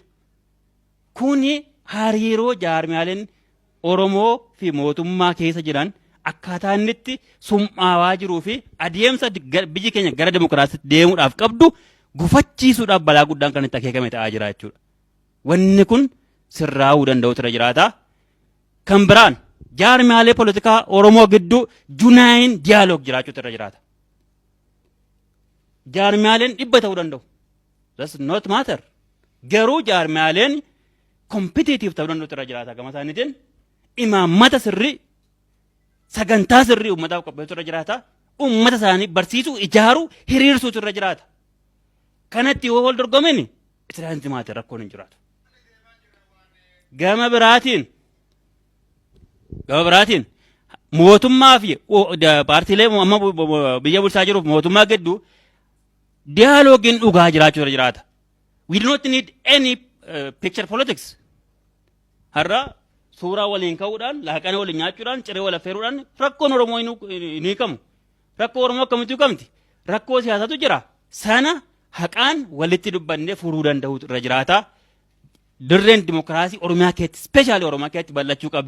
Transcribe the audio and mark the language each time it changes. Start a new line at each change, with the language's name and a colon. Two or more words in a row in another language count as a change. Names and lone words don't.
Oromo: Kuni hariiroo jaarmiyaaleen Oromoo fi mootummaa keessa jiran akkaataa inni itti summaawaa jiruu fi adeemsa biyyi keenya gara dimokiraasiitti deemuudhaaf qabdu gufachiisuudhaaf balaa guddaan kan itti akeekame ta'aa jira jechuudha. Wanni kun sirraa'uu danda'u irra jiraata. Kan biraan jaarmiyaalee poolitikaa Oromoo gidduu junaayin diyaaloog jiraachuutu irra jiraata. Jaarmiyaaleen dhibba ta'uu danda'u.
English: That's not matter.
Oromo: Garuu jaarmiyaaleen kompetiitiif ta'uu danda'u irra jiraata. Gama isaaniitiin imaammata sirrii sagantaa sirrii uummataaf qopheessu irra jiraata. Uummata isaanii barsiisuu, ijaaruu, hiriirsuutu irra jiraata. Kanatti yoo wal dorgoman islaanti maatii rakkoon hin jiraatu. Gama biraatiin mootummaa fi paartiilee amma biyya bulchaa jiruuf mootummaa gidduu diaaloogiin dhugaa jiraachuu irra jiraata.
English: We do not need any picture politics.
Oromo: Har'a suuraa waliin ka'uudhaan, laaqana waliin nyaachuudhaan, ciree wal affeeruudhaan rakkoon Oromoo hin hiikamu. Rakkoo Oromoo akkamitti hiikamti? Rakkoo siyaasatu jira. Sana haqaan walitti dubbannee furuu danda'u irra jiraata. Dirreen dimokiraasii Oromiyaa keessatti, speeshaalii Oromiyaa keessatti bal'achuu qabdi.